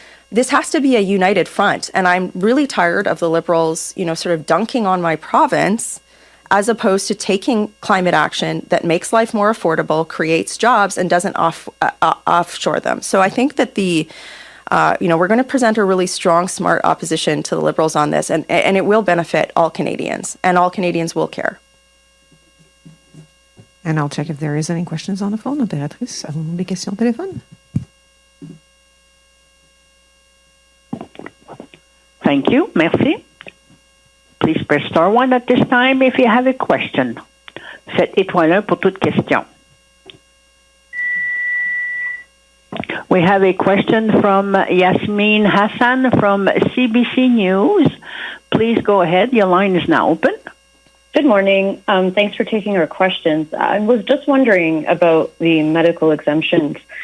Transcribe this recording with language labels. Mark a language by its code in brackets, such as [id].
[en] This has to be a united front. And I'm really tired of the Liberals, sort of dunking on my province as opposed to taking climate action that makes life more affordable, creates jobs, and doesn't offshore them. So I think that we're going to present a really strong, smart opposition to the Liberals on this, and it will benefit all Canadians, and all Canadians will care. And I'll check if there is any questions on the phone. [fr] Opératrice, avons-nous des questions au téléphone? [en] Thank you. Merci. Please press star 1 at this time if you have a question. [fr] Faites étoile 1 pour toute question. [en] We have a question from Yasmin Hassan from CBC News. Please go ahead. Your line is now open. Good morning. Thanks for taking our questions. I was just wondering about the medical exemptions.